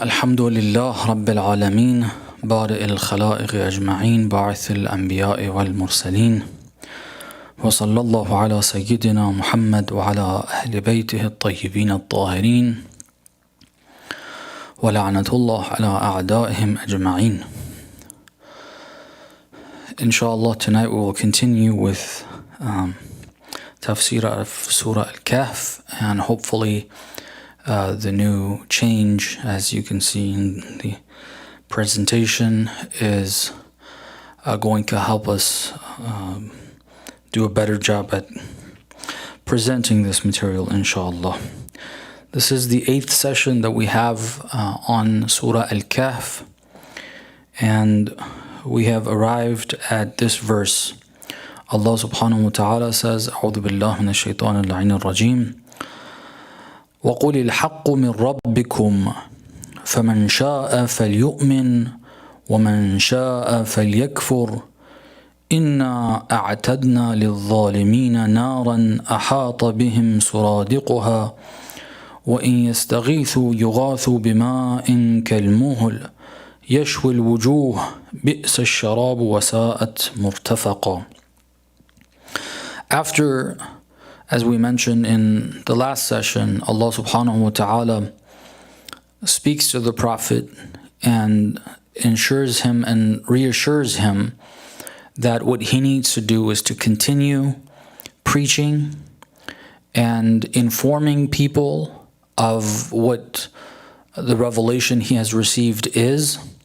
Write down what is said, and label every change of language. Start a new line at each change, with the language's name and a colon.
Arabic: الحمد لله رب العالمين بارئ الخلائق أجمعين باعث الأنبياء والمرسلين وصلى الله على سيدنا محمد وعلى أهل بيته الطيبين الطاهرين ولعنة الله على أعدائهم أجمعين.
English: Inshallah, tonight we will continue with Tafseer of Sura al Kahf, and hopefully the new change, as you can see in the presentation, is going to help us do a better job at presenting this material, inshallah. This is the 8th session that we have on Surah al Kahf, and we have arrived at this verse. Allah subhanahu wa ta'ala says,
Arabic: أعوذ بالله من الشيطان اللعين الرجيم وقل الحق من ربكم فمن شاء فليؤمن ومن شاء فليكفر إنا أعتدنا للظالمين نارا أحاط بهم سرادقها وإن يستغيثوا يغاثوا بماء كالمهل يشوي الوجوه بئس الشراب وساءت مرتفقا.
English: After, as we mentioned in the last session, Allah subhanahu wa ta'ala speaks to the Prophet and ensures him and reassures him that what he needs to do is to continue preaching and informing people of what the revelation he has received is,